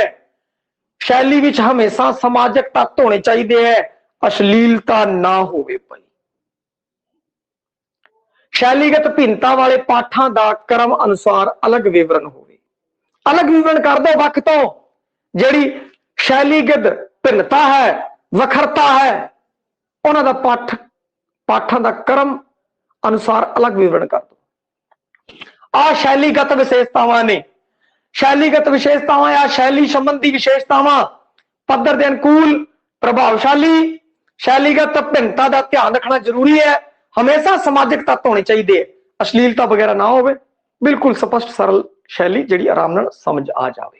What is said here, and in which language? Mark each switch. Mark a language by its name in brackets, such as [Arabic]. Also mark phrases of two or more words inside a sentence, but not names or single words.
[Punjabi] ਸ਼ੈਲੀ ਵਿਚ ਹਮੇਸ਼ਾ ਸਮਾਜਕ ਤੱਤ ਹੋਣੇ ਚਾਹੀਏ ਹੈ, ਅਸ਼ਲੀਲਤਾ ਨਾ ਹੋਵੇ ਭਾਈ। ਸ਼ੈਲੀਗਤ ਭਿੰਨਤਾ ਵਾਲੇ ਪਾਠਾਂ ਦਾ ਕ੍ਰਮ ਅਨੁਸਾਰ ਅਲੱਗ ਵਿਵਰਣ ਹੋਵੇ, ਅਲੱਗ ਵਿਵਰਣ ਕਰ ਦੋ ਵਕਤ ਤੋ। ਜਿਹੜੀ ਸ਼ੈਲੀਗਤ ਭਿੰਨਤਾ ਹੈ, ਵੱਖਰਤਾ ਹੈ, ਉਨ੍ਹਾਂ ਦਾ ਪਾਠਾਂ ਦਾ ਕ੍ਰਮ ਅਨੁਸਾਰ ਅਲੱਗ ਵਿਵਰਣ ਕਰ ਦੋ। ਆ ਸ਼ੈਲੀਗਤ ਵਿਸ਼ੇਸ਼ਤਾਵਾਂ ਨੇ, ਸ਼ੈਲੀਗਤ ਵਿਸ਼ੇਸ਼ਤਾਵਾਂ ਯਾ ਸ਼ੈਲੀ ਸੰਬੰਧੀ ਵਿਸ਼ੇਸ਼ਤਾਵਾਂ, ਪੱਧਰ ਦੇ ਅਨੁਕੂਲ, ਪ੍ਰਭਾਵਸ਼ਾਲੀ, [Hindi] शैलीगत भिन्नता का ध्यान रखना जरूरी है, हमेशा सामाजिक तत्व होने चाहिए, अश्लीलता वगैरह ना हो, [Punjabi] ਬਿਲਕੁਲ ਸਪਸ਼ਟ ਸਰਲ ਸ਼ੈਲੀ ਜਿਹੜੀ ਆਰਾਮ ਨਾਲ ਸਮਝ ਆ ਜਾਏ।